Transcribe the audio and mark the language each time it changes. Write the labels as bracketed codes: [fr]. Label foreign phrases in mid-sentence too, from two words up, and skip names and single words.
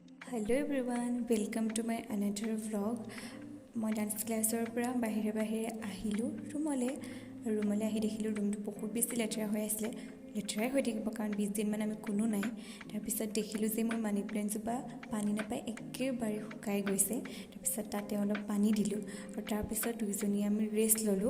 [en] Hello everyone welcome to my another vlog. [as] মই ডান্স ক্লাছৰ পৰা বাহিৰে আহিলোঁ ৰুমলৈ আহি দেখিলোঁ ৰুমটো বহুত বেছি লেতেৰা হৈ আছিলে। লেতেৰাই হৈ থাকিব কাৰণ 20 দিনমান আমি কোনো নাই। তাৰপিছত দেখিলোঁ যে মোৰ মানি প্লেণ্টজোপা পানী নাপাই একেবাৰে শুকাই গৈছে। তাৰপিছত তাতে অলপ পানী দিলোঁ আৰু তাৰপিছত দুইজনীয়ে আমি ৰেষ্ট ল'লোঁ।